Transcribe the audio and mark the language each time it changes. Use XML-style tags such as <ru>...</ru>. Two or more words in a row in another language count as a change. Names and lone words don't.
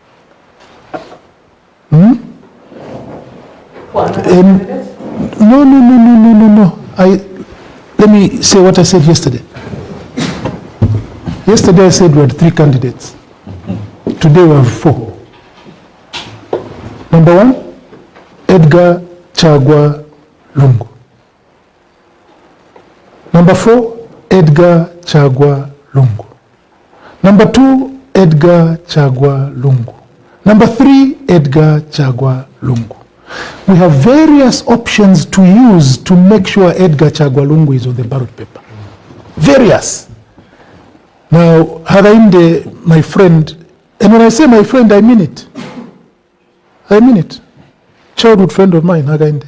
<en>No. Let me say what I said yesterday. Yesterday I said we had 3 candidates. Today we have 4. Number 1, Edgar Chagwa Lungu. Number 4, Edgar Chagwa Lungu. Number 2, Edgar Chagwa Lungu. Number 3, Edgar Chagwa Lungu. We have various options to use to make sure Edgar Chagwalungu is on the ballot paper. Various. Now, Harainde, my friend, and when I say my friend, I mean it. I mean it. Childhood friend of mine, Harainde.</en>